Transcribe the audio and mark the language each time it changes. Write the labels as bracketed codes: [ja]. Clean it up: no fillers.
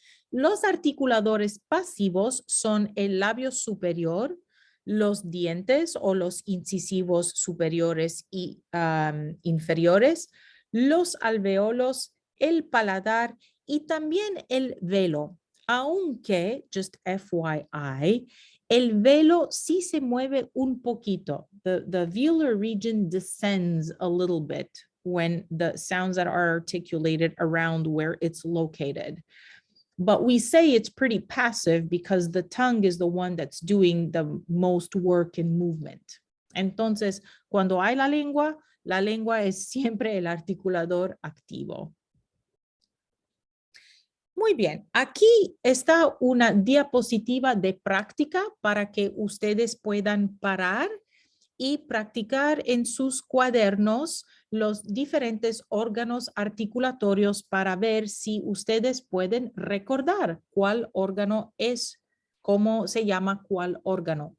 [es] Los articuladores pasivos son el labio superior, los dientes o los incisivos superiores y inferiores, los alveolos, el paladar y también el velo. Aunque, [en] just FYI, [es] el velo sí se mueve un poquito. [en] The velar region descends a little bit when the sounds that are articulated around where it's located. But we say it's pretty passive because the tongue is the one that's doing the most work and movement. [es] Entonces, cuando hay la lengua es siempre el articulador activo. Muy bien, aquí está una diapositiva de práctica para que ustedes puedan parar y practicar en sus cuadernos los diferentes órganos articulatorios para ver si ustedes pueden recordar cuál órgano es, cómo se llama cuál órgano.